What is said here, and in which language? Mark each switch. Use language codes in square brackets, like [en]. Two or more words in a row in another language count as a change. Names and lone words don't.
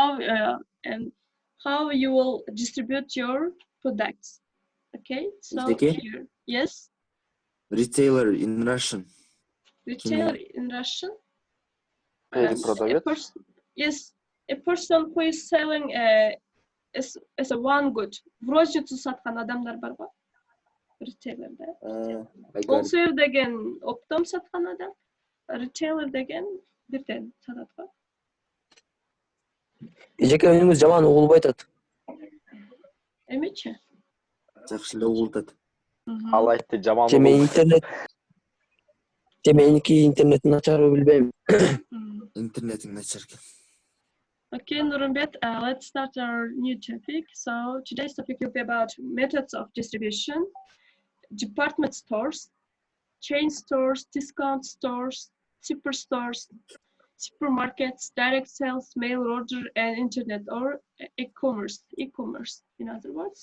[en] How you will distribute your products. Okay, so here, yes. Retailer in Russian. Retailer in Russian. Yes, a person who is selling as a one good. [ru] В розницу [kk] сатқан адамдар бар ғой, retailer'да. Wholesale деген оптом сатқан адам, retailer деген бірден сатады ғой. [ky] Эжеке үнүңүз жаман угулбай атат. Эмечи? Жакшылап угултат. Ал айтты жаман Меники интернет начарбы билбейм. Интернетиң начар экен. [en] Okay, Nurulbet, let's start our new topic. So today's topic will be about methods of distribution, department stores, chain stores, discount stores, superstores, supermarkets, direct sales, mail order, and internet or e-commerce, in other words.